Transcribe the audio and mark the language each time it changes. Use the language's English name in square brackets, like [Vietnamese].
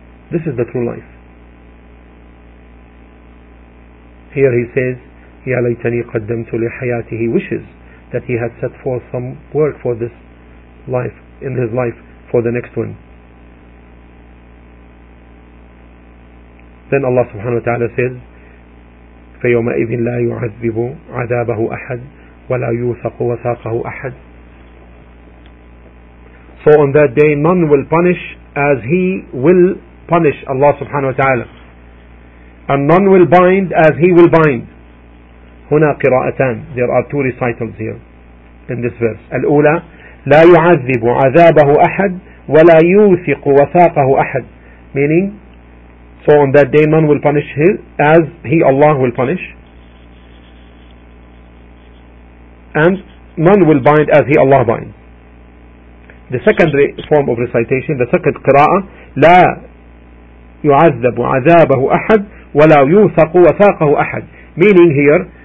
[English] This is the true life. Here he says, [Arabic] يَا لَيْتَنِي قَدَّمْتُ لِحَيَاتِهِ [English] wishes. That he had set forth some work for this life, in his life, for the next one. Then Allah subhanahu wa ta'ala says, [Arabic] فَيَوْمَئِذٍ لَا يُعَذِّبُ عَذَابَهُ أَحَدٌ وَلَا يُوثَقُ وَثَاقَهُ أَحَدٌ. [English] So on that day, none will punish as he will punish Allah subhanahu wa ta'ala. And none will bind as he will bind. [Arabic] هنا قراءتان. [English] There are two recitals here in this verse. [Arabic] الأولى, لا يعذب عذابه أحد ولا يوثق وثاقه أحد. [English] Meaning, so on that day none will punish him as he, Allah, will punish. And none will bind as he, Allah, binds. The second form of recitation, the second قراءة, [Arabic] لا يعذب عذابه أحد ولا يوثق وثاقه أحد. [English] Meaning here,